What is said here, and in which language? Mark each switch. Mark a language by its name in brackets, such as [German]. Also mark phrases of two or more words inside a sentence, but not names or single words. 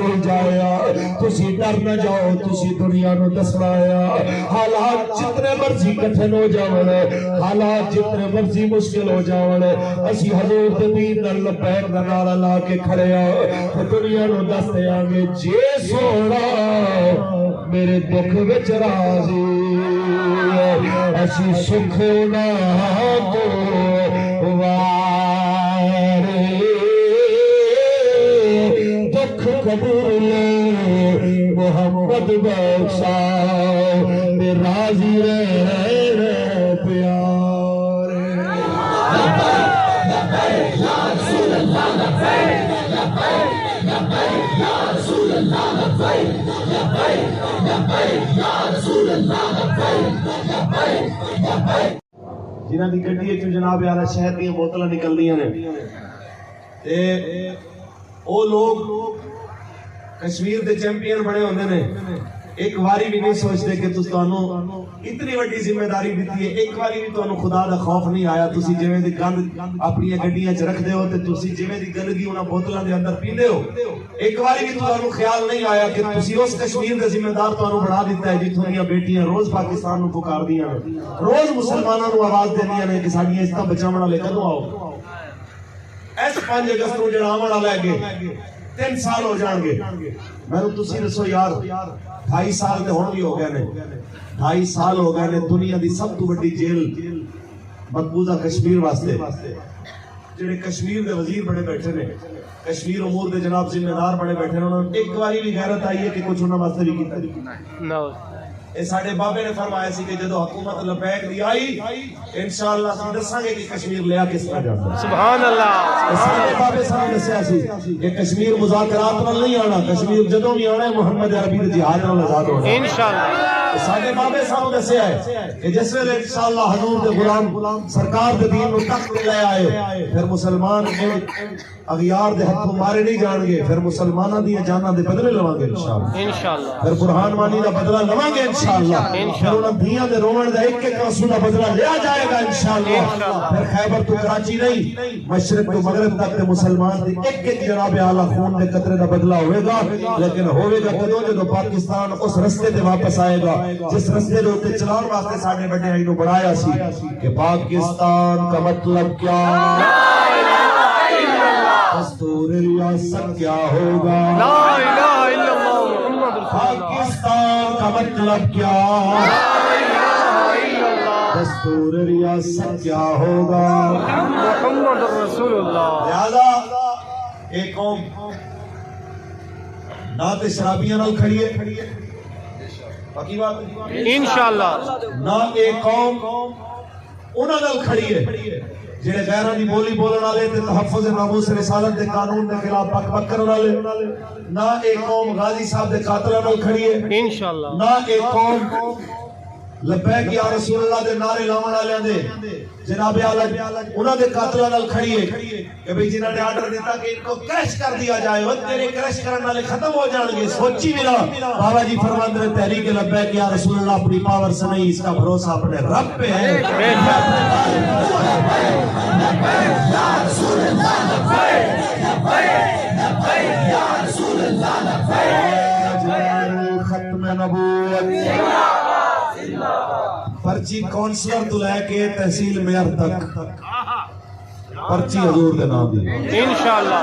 [Punjabi] ڈول جایا تسی ڈر نہ جاؤ تسی دنیا نو دسلایا حالات جتنے مرضی کٹھن ہو جاؤں حالات جتنے مرضی مشکل ہو جاؤں اسی حضور دین نہ لپیک نہ نارا لا کے کھڑے آؤ دنیا نو دستے آگے جے سوڑا میرے دکھ وچ راضی اسی سکھ نہ تو وارے دکھ قبول محمد بخشا راضی رہے پیارے جنہاں دی گڈی وچوں جناب یار شہد دیاں بوتلاں نکلدیاں نے تے او لوگ کشمیر دے چیمپئن بنے ہوندے نے ایک واری بھی نہیں سوچتے کہ تانوں اتنی وڈی ذمہ داری دیتی ہے ایک واری بھی تانوں خدا دا خوف نہیں آیا تسی جویں دی گند اپنی گڈیاں چ رکھدے ہو تے تسی جویں دی گندگی انہاں بوتلاں دے اندر پیندے ہو ایک واری بھی تانوں خیال نہیں آیا کہ تسی اس کشمیر دے ذمہ دار تانوں بنا دیتا ہے جتھوں دیاں بیٹیاں روز پاکستان نوں پکاردیاں روز مسلماناں نوں آواز دیندیاں نے کہ ساڈیاں عزتاں بچاون والے کدوں آؤ اس 5 اگست نوں جڑا آون والا ہے 3 سال ہو جان گے میں تسی دسو یار 2.5 سال تے ہن بھی ہو گئے نے 2.5 سال ہو گئے نے دنیا دی سب تو بڑی جیل مقبوضہ کشمیر واسطے جڑے کشمیر دے وزیر بڑے بیٹھے نے کشمیر امور دے جناب ذمہ دار بڑے بیٹھے نے انہوں نے ایک باری بھی غیرت آئی ہے کہ کچھ انہاں واسطے بھی کیتا اے ساڈے بابے نے فرمایا سی کہ جدو حکومت لبیک دی آئی انشاءاللہ اسی دساں گے کہ کشمیر لیا کس طرح جاندا سبحان اللہ ساڈے بابے صاحب نے دسیا سی کہ کشمیر مذاکرات نال نہیں آنا کشمیر جدوں بھی آنا ہے محمد عربی دے جہاد نال آزاد ہونا انشاءاللہ ساڈے بابے صاحب نے دسیا ہے کہ جس ویلے انشاءاللہ حضور دے غلام سرکار دے دین نو تخت تے لے آئے پھر مسلمان اغیار دے ہتھوں مارے نہیں جان گے پھر مسلماناں دی جاناں دے بدلے لواں گے انشاءاللہ پھر برہان وانی دا بدلہ لواں گے انشاءاللہ پھر انہاں دھیاں دے روون دا ایک ایک آنسو دا بدلہ لیا جائے گا انشاءاللہ پھر خیبر تو کراچی نہیں مشرق تو مغرب تک تے مسلمان دی ایک ایک جناب اعلی خون دے قطرے دا بدلہ ہوئے گا لیکن ہوئے گا کدوں جدوں پاکستان اس رستے تے واپس آئے گا جس رستے دے اوتے چلان واسطے ساڈے بڑے آئی نو بنایا سی کہ [Urdu] پاکستان کا مطلب کیا دستور ریاست کیا ہوگا [Arabic] لا الہ الا اللہ محمد [Urdu] پاکستان کا مطلب کیا [Arabic] لا الہ الا اللہ [Urdu] دستور ریاست کیا ہوگا [Arabic] محمد رسول اللہ [Punjabi] لہذا ایک قوم نہ تے شرابیاں نال کھڑی ہے باقی بات انشاءاللہ نہ ایک قوم انہاں نال کھڑی ہے جڑے غیراں دی بولی بولن والے تے تحفظ ناموس رسالت دے قانون دے خلاف بک بک کرن والے نہ ایک قوم غازی صاحب دے قاتلاں نال کھڑی ہے انشاءاللہ نہ ایک قوم لبیک یا رسول اللہ دے نعرے لاون والےاں دے جناب اعلی انہاں دے قاتلاں نال کھڑی ہے کہ بھئی جنہاں نے آرڈر دیتا کہ [Urdu] ان کو کریش کر دیا جائے [Punjabi] وہ تیرے کریش کرن والے ختم ہو جان گے سوچی بھی نہ [Urdu] بابا جی فرماتے ہیں تحریک لبیک یا رسول اللہ اپنی پاور سے نہیں اس کا بھروسہ اپنے رب پہ ہے [Punjabi] ختم نبوت پرچی کونسلر تو لے کے تحصیل میئر تک پرچی حضور دے نام دی انشاءاللہ